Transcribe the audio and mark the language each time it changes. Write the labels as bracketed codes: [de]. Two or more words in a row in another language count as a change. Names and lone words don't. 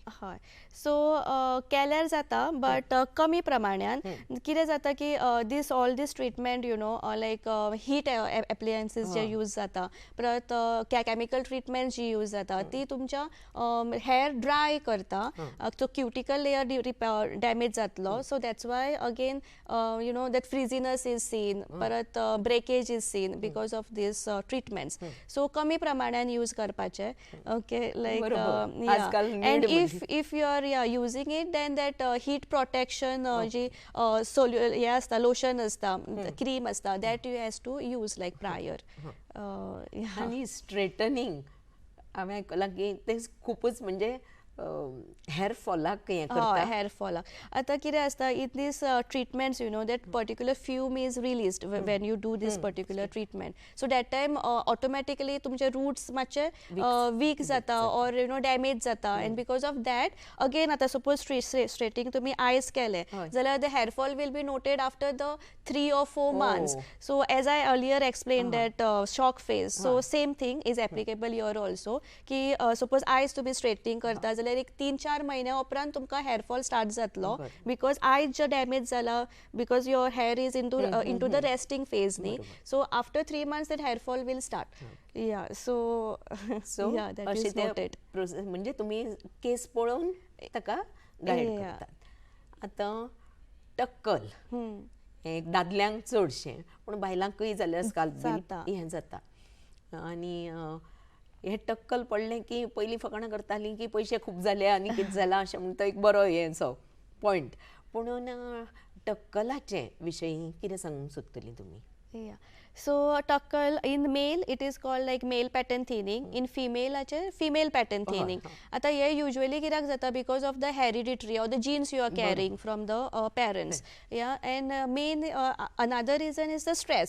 [kok] हय सो केल्यार जाता बट कमी प्रमाणान कितें जाता की [en] all these treatment like heat appliances [kok] जे यूज जाता परत [en] chemical treatment [kok] जी यूज जाता ती तुमच्या [en] hair dry करता तो cuticle layer damage जातलो so that's why again that frizziness is seen परत breakage is seen because of these treatments so [kok] कमी प्रमाणान यूज करपाचे [en] okay like [kok] बरोबर. आजकाल need and म्हणजे. [en] if you are using it then that heat protection [kok] जी हे असता लोशन असता क्रीम असता [en] that you has to use like prior yeah. [kok] आणि स्ट्रेटनिंग हांवें आयकलां की ते खूपच म्हणजे हेअर फॉलाक हें करता. हेअर फॉलाक आतां कितें आसता [en] in these treatments that particular fume is released when you do this particular treatment so that time automatically [kok] तुमचे रूट्स मातशे वीक जाता ऑर डॅमेज जाता [en] and because of that again [kok] आतां सपोज स्ट्रेटिंग तुमी आयज केले जाल्यार [en] the hair fall will be noted after the 3 or 4 months. So as I earlier explained that shock phase, so same thing is applicable here also [kok] की suppose आयज तुमी स्ट्रेटिंग करता जाल्यार एक 3-4 म्हयन्या उपरांत तुमकां हेअर फॉल स्टार्ट जातलो [en] बिकॉज [kok] आयज जो डॅमेज जाला [en] because your hair is into the resting phase न्ही सो आफ्टर 3 months that hair fall will start. Yeah, so yeah, that is noted. [kok] म्हणजे तुम्ही केस पळोवन ताका गायड करतात. आतां टक्कल एक दादल्यांक चडशें पूण बायलांकूय जाल्यार स्काल्प हें जाता आनी हे टक्कल पडलें की पयलीं फकाणां करतालीं की पयशे खूब जाले आनी कितें जालां अशें म्हणून तो एक बरो हेंचो पॉयंट पूण टक्कलाचे विशयी कितें सांगूंक सोदतलीं तुमी. [en] Yeah. So tuckle in male it is called like male pattern thinning. In female female pattern thinning. [kok] आतां हें usually कित्याक जाता [en] because of the hereditary or the genes you are carrying from the parents. Yeah, and main another reason is the stress.